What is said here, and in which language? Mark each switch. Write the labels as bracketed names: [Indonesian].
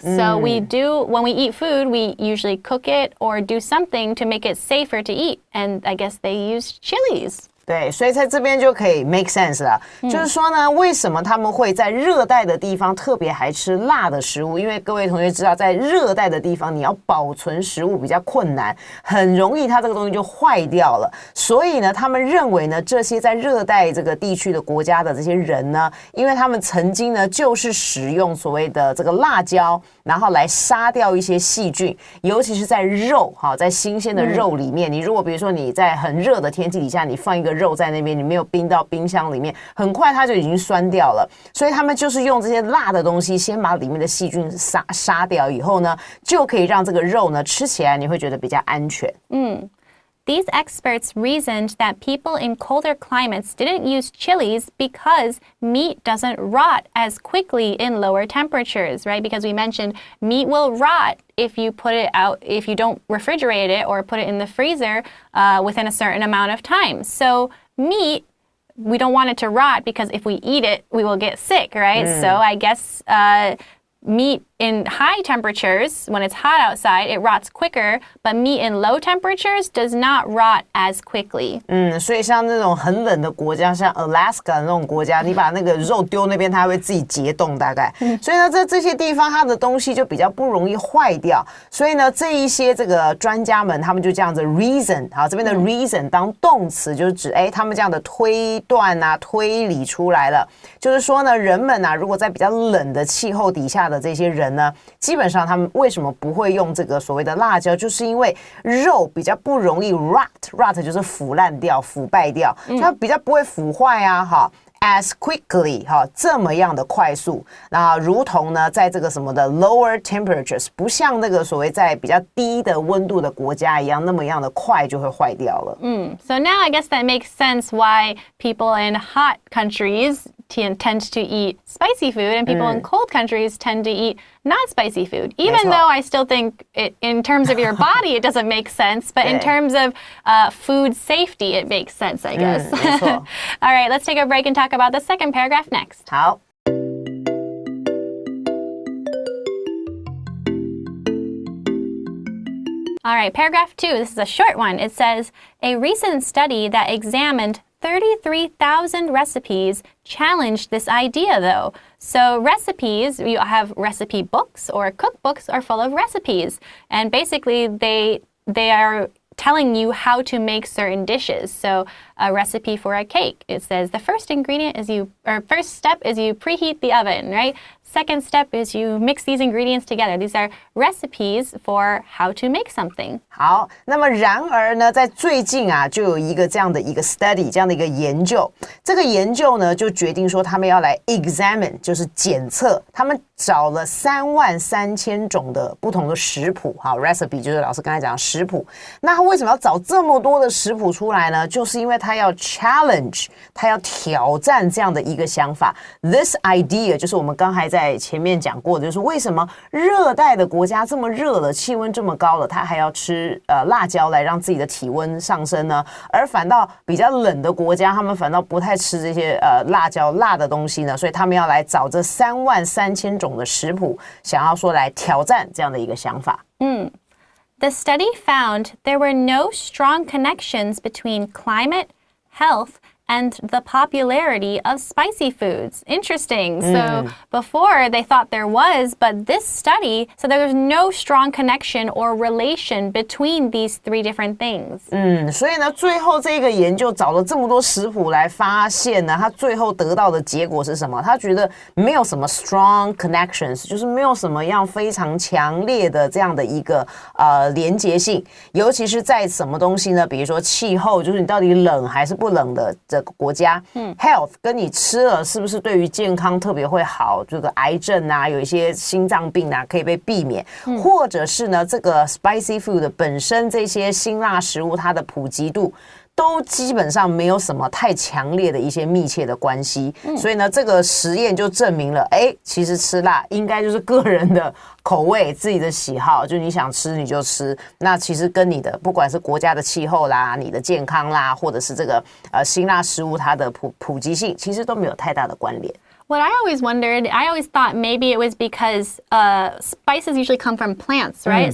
[English] So when we eat food, we usually cook it or do something to make it safer to eat. And I guess they used chilies. [Chinese] 对，所以在这边就可以 [English] make sense [Chinese] 了。就是说呢，为什么他们会在热带的地方特别还吃辣的食物？因为各位同学知道，在热带的地方，你要保存食物比较困难，很容易它这个东西就坏掉了。所以呢，他们认为呢，这些在热带这个地区的国家的这些人呢，因为他们曾经呢就是使用所谓的这个辣椒，然后来杀掉一些细菌，尤其是在肉在新鲜的肉里面，你如果比如说你在很热的天气底下，你放一个肉在那边，你没有冰到冰箱里面，很快它就已经酸掉了。所以他们就是用这些辣的东西，先把里面的细菌杀掉以后呢，就可以让这个肉呢吃起来你会觉得比较安全。 [English] These experts reasoned that people in colder climates didn't use chilies because meat doesn't rot as quickly in lower temperatures, right? Because we mentioned meat will rot if you put it out, if you don't refrigerate it or put it in the freezer within a certain amount of time. So meat, we don't want it to rot because if we eat it, we will get sick, right? So I guess meat in high temperatures, when it's hot outside, it rots quicker, but meat in low temperatures does not rot as quickly. [Chinese] 所以像那种很冷的国家，像 Alaska 那种国家，你把那个肉丢那边，它会自己结冻大概。所以呢，在这些地方，它的东西就比较不容易坏掉。所以呢，这一些这个专家们，他们就这样子 reason， 好，这边的 reason 当动词，就是指他们这样的推断啊、推理出来了，就是说呢，人们啊，如果在比较冷的气候底下的这些人呢，基本上他们为什么不会用这个所谓的辣椒，就是因为肉比较不容易 rot 就是腐烂掉、腐败掉，它比较不会腐坏啊 [English] as quickly [Chinese] 这么样的快速，那如同呢在这个什么的 [English] lower temperatures， [Chinese] 不像那个所谓在比较低的温度的国家一样那么样的快就会坏掉了。 [English] So now I guess that makes sense why people in hot countries tend to eat spicy food and people in cold countries tend to eat not spicy food. Even though I still think in terms of your body it doesn't make sense, but in terms of food safety it makes sense, I guess. All right, let's take a break and talk about the second paragraph next. [Chinese] 好。 [English] All right, paragraph 2, this is a short one. It says, a recent study that examined 33,000 recipes challenged this idea, though. So recipes, you have recipe books or cookbooks are full of recipes. And basically, they are telling you how to make certain dishes. So a recipe for a cake, it says the first step is you preheat the oven, right? Second step is you mix these ingredients together. These are recipes for how to make something. [Chinese] 好，那么然而呢，在最近啊，就有一个这样的一个 study， 这样的一个研究。这个研究呢，就决定说他们要来 examine， 就是检测。他们找了33000种的不同的食谱，好 ，recipe 就是老师刚才讲的食谱。那他为什么要找这么多的食谱出来呢？就是因为他要 challenge， 他要挑战这样的一个想法。 [English] This idea [Chinese] 就是我们刚才在前面讲过的，就是为什么热带的国家这么热了，气温这么高了，他还要吃辣椒来让自己的体温上升呢？而反倒比较冷的国家，他们反倒不太吃这些辣椒辣的东西呢，所以他们要来找这33000种的食谱，想要说来挑战这样的一个想法。 [English] The study found there were no strong connections between climate, health, and the popularity of spicy foods. Interesting. So before they thought there was, but this study said there was no strong connection or relation between these three different things. [Chinese] 所以呢，最后这个研究找了这么多食谱来发现呢，他最后得到的结果是什么？他觉得没有什么 [English] strong connections， [Chinese] 就是没有什么样非常强烈的这样的一个连结性，尤其是在什么东西呢？比如说气候，就是你到底冷还是不冷的这个国家。 Health 跟你吃了是不是对于健康特别会好？这个癌症啊，有一些心脏病啊，可以被避免，或者是呢，这个 [English] spicy food [Chinese] 本身这些辛辣食物它的普及度。都基本上没有什么太强烈的一些密切的关系，所以呢，这个实验就证明了，其实吃辣应该就是个人的口味、自己的喜好，就你想吃你就吃。那其实跟你的不管是国家的气候啦、你的健康啦，或者是这个辛辣食物它的普及性，其实都没有太大的关联。 [English] What I always wondered, I always thought maybe it was because spices usually come from plants, right?